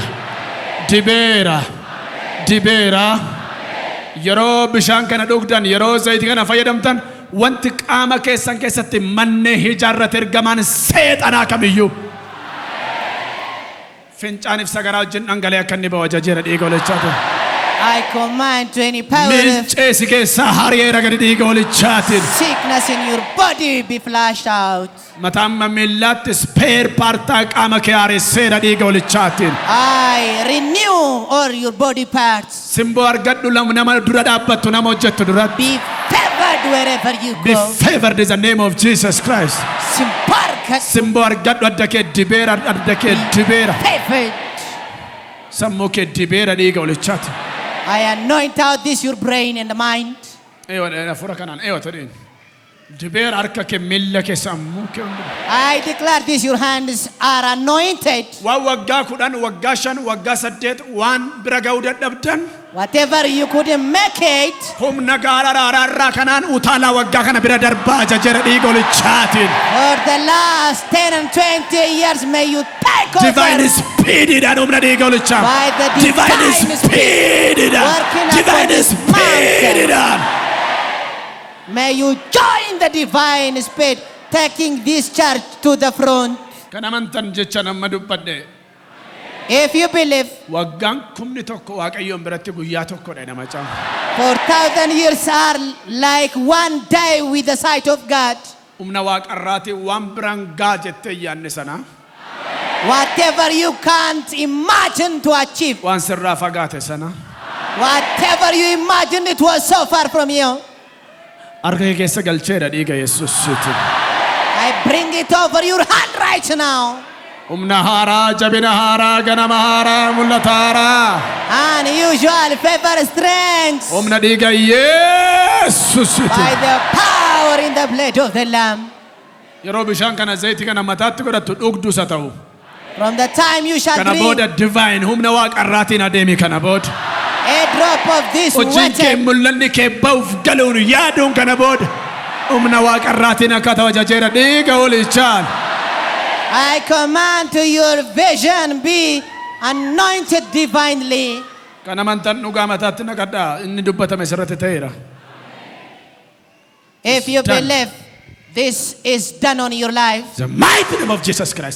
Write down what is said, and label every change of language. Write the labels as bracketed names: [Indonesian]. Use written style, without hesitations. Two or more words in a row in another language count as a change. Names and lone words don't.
[Oromo] Dibeera. Dibeera. Yeroo bishaan kana dhugdan yeroo zayitii kana fayyadamtan wanti qaama keessan keessatti manne ijaarrate ergamaan seexanaa kamiyyuu. Fincaaniif sagaraa wajjin dhangalee akka inni ba'u ajajeera dhiiga walichaatiin. [English] I command to any power of [Oromo] Milceesi keessaa hariyeera gadi dhiiga walichaatiin. [English] sickness in your body be flushed out. [Oromo] Mataan miillaatti [English] speer paartaa [Oromo] qaama kee haaresseera dhiiga walichaatiin. [English] I renew all your body parts. [Oromo] Simboo argadhu nama dura dhaabbattu nama hojjettu duratti. [English] Be favored wherever you Be go. favored in the name of Jesus Christ. [Oromo] Simbarka. Simboo argadhu adda kee dibeera adda kee dibeera. [English] Favored. [Oromo] Sammuu kee dibeera dhiiga walichaatiin. [English] I anoint out this your brain and mind. [Oromo] Afura kanaan tadhiin. Dibeera harka kee miilla kee sammuu kee. [English] I declare this your hands are anointed. [Oromo] Waan waggaa 10 waggaa 5 waggaa 8 waan bira ga'uu dadhabdan. [English] Whatever you couldn't make it. [Oromo] Humna gaara raarraa kanaan utaalaa waggaa kana bira darbaa ajajeera dhiiga walichaatiin. [English] For the last 10 and 20 years may you take over. Divine speedidhaan [Oromo] humna dhiiga walichaa. [English] By the Divine speedidhaan. working Divine upon this [Oromo] speedidhaan. [English] May you join the divine speed, taking this church to the front. [Oromo] Kan amantan jecha nama dubbadhe. [English] If you believe, [Oromo] Waggaan 11 Waaqayyoon biratti guyyaa tokkodha nama caama. [English] 4,000 years are like one day with the sight of God. [Oromo] Humna waaqarraatii waan biraan gaa jettee yaanne sana. [English] Whatever you can't imagine to achieve, [Oromo] Waan sirraa fagaate sana. [English] whatever you imagined it was so far from you, [Oromo] Harka kee keessa galcheera dhiiga Yesuusiitiin. [English] I bring it over your hand right now. [Oromo] Humna haaraa, jabina haaraa, ganama haaraa, mul'ata haaraa. [English] Unusual favor, strength. [Oromo] Humna dhiiga Yesuusiiti. [English] By the power in the blood of the Lamb. [Oromo] Yeroo bishaan kana zayitii kana mataatti godhattu dhugdu isa ta'u. [English] From the time you shall [Oromo] Kana [English] drink [Oromo] booda divine humna waaqarraatiin adeemi kana booda. [English] a drop of this [Oromo] Hojiin kee [English] water, [Oromo] mul'anni kee ba'uuf galuun yaaduun kana booda. Humna waaqarraatiin akka ta'u ajajeera dhiiga holichaan. [English] I command to your vision be anointed divinely. [Oromo] Kana amantan dhugaa mataatti naqadhaa inni dubbatame sirratti ta'eera. [English] If you done. believe this is done on your life, The mighty name of Jesus Christ.